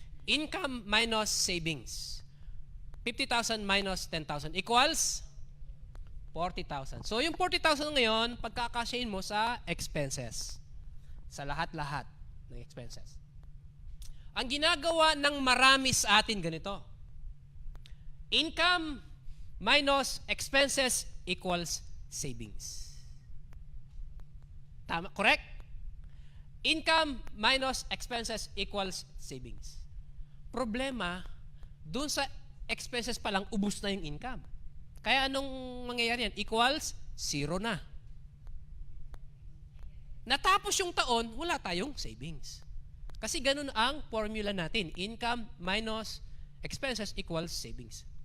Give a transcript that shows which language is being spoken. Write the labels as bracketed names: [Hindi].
[English] Income minus savings. 50,000 minus 10,000 equals 40,000. [Filipino] So, yung 40,000 ngayon, pagkakasyahin mo sa expenses. Sa lahat-lahat ng expenses. Ang ginagawa ng marami sa atin ganito. [English] Income minus expenses equals savings. [Filipino] Tama? [English] Correct? Income minus expenses equals savings. [Filipino] Problema, dun sa expenses pa lang, ubus na yung income. Kaya anong mangyayari yan? Equals 0 na. Natapos yung taon, wala tayong savings. Kasi ganun ang formula natin. [English] Income minus expenses equals savings.